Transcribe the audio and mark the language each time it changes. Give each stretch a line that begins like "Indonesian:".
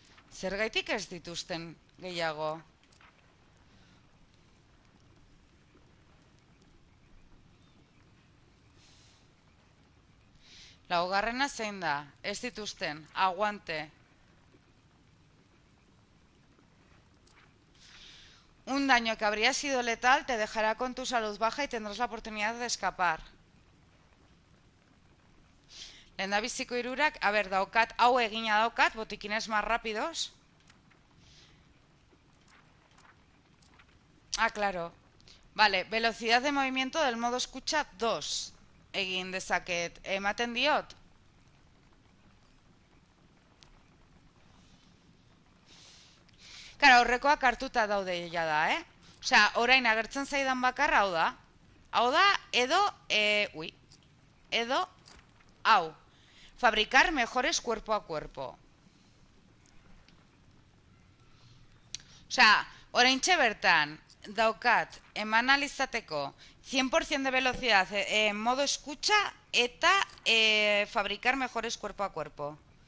Basque: Zergaitik ez dituzten gehiago? Laugarrena zein da, ez dituzten, aguante.
Spanish: Un daño que habría sido letal te dejará con tu salud baja y tendrás la oportunidad de escapar.
Basque: Lehendabiziko hirurak, a ver, daukat, hau egina daukat,
Spanish: botiquines más rápidos. Ah, claro. Vale, velocidad de movimiento del modo escucha 2.
Basque: Egin dezaket, ematen diot. Kara, horrekoak hartuta daude jada, Osea, orain agertzen zaidan bakarra hau da. Hau da, edo, edo, hau.
Spanish: Fabricar mejores cuerpo a cuerpo. Osea,
Basque: oraintxe bertan, daukat, eman alizateko
Spanish: 100% de velocidad en modo escucha eta fabricar mejores cuerpo a cuerpo.